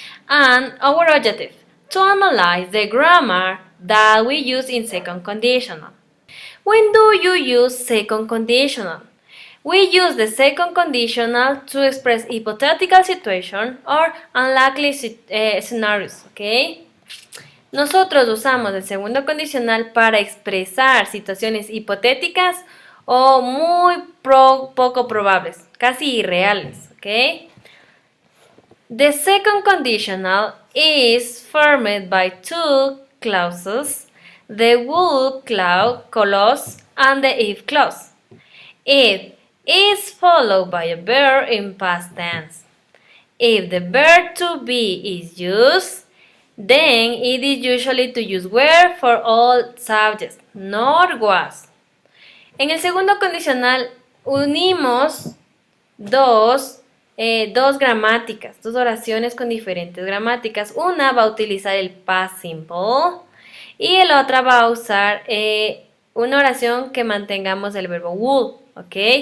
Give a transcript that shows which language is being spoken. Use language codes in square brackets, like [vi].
[en] And our objective, to analyze the grammar that we use in second conditional. When do you use second conditional? We use the second conditional to express hypothetical situations or unlikely scenarios, okay? [es] Nosotros usamos el segundo condicional para expresar situaciones hipotéticas o muy poco probables, casi irreales, ¿ok? [en] The second conditional is formed by two clauses, the would clause and the if clause. If is followed by a verb in past tense. If the verb to be is used, then it is usually to use were for all subjects, not was. [es] En el segundo condicional unimos dos gramáticas, dos oraciones con diferentes gramáticas. Una va a utilizar el past simple y la otra va a usar una oración que mantengamos el verbo would, ¿ok?